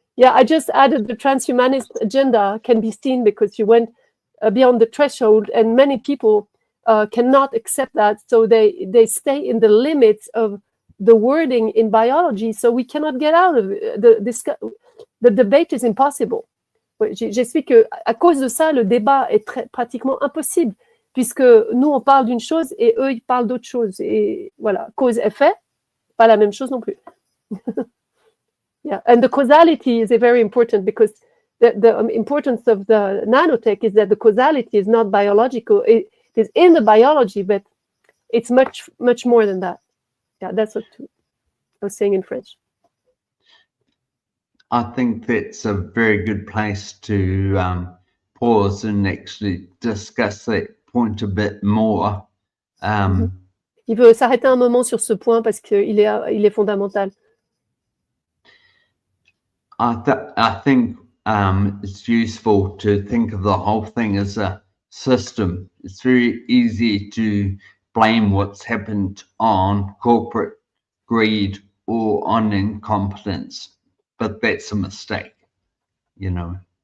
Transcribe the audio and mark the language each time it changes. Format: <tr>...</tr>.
<en>Yeah, I just added the transhumanist agenda can be seen because you went beyond the threshold, and many people cannot accept that, so they stay in the limits of the wording in biology, so we cannot get out of it. The debate is impossible.</en> <fr>J'explique qu'à cause de ça, le débat est pratiquement impossible, puisque nous, on parle d'une chose et eux, ils parlent d'autre chose. Et voilà, cause-effet, pas la même chose non plus.</fr> <en>Yeah, and the causality is very important, because the importance of the nanotech is that the causality is not biological. It is in the biology, but it's much, much more than that. Yeah, that's what I was saying in French. I think that's a very good place to pause and actually discuss that point a bit more.</en> <fr>Il veut s'arrêter un moment sur ce point parce qu'il est fondamental.</fr> <en>I think it's useful to think of the whole thing as a system. It's very easy to blame what's happened on corporate greed or on incompetence, but that's a mistake, you know.</en>